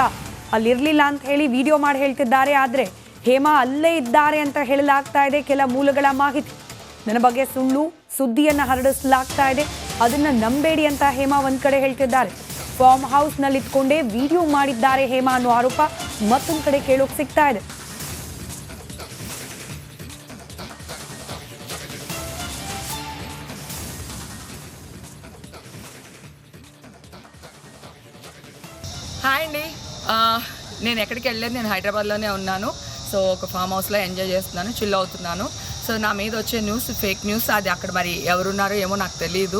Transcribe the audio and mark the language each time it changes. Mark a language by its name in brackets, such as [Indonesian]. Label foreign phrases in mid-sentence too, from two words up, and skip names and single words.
[Kannada] ಅಲ್ಲಿರ್ಲಿಲ್ಲ ಅಂತ ಹೇಳಿ ವಿಡಿಯೋ ಮಾಡಿ ಹೇಳ್ತಿದ್ದಾರೆ. ಆದರೆ ಹೇಮಾ ಅಲ್ಲೇ ಇದ್ದಾರೆ ಅಂತ ಹೇಳಲಾಗ್ತಾ ಇದೆ. ಕೆಲ ಮೂಲಗಳ ಮಾಹಿತಿ, ನನ್ನ ಬಗ್ಗೆ ಸುಳ್ಳು ಸುದ್ದಿಯನ್ನು ಹರಡಿಸಲಾಗ್ತಾ ಇದೆ, ಅದನ್ನ ನಂಬೇಡಿ ಅಂತ ಹೇಮಾ ಒಂದ್ ಕಡೆ ಹೇಳ್ತಿದ್ದಾರೆ. ಫಾರ್ಮ್ ಹೌಸ್ನಲ್ಲಿ ಇದ್ಕೊಂಡೇ ವಿಡಿಯೋ ಮಾಡಿದ್ದಾರೆ ಹೇಮಾ ಅನ್ನೋ ಆರೋಪ ಮತ್ತೊಂದು ಕಡೆ ಕೇಳೋಕೆ ಸಿಗ್ತಾ ಇದೆ. [Telugu] హాయ్ అండి, నేను ఎక్కడికి వెళ్ళలేదు, నేను హైదరాబాద్లోనే ఉన్నాను. సో ఒక ఫామ్ హౌస్లో ఎంజాయ్ చేస్తున్నాను, చిల్ అవుతున్నాను. సో నా మీద వచ్చే [English] news fake news, [Telugu] అది అక్కడ మరి ఎవరున్నారో ఏమో నాకు తెలియదు.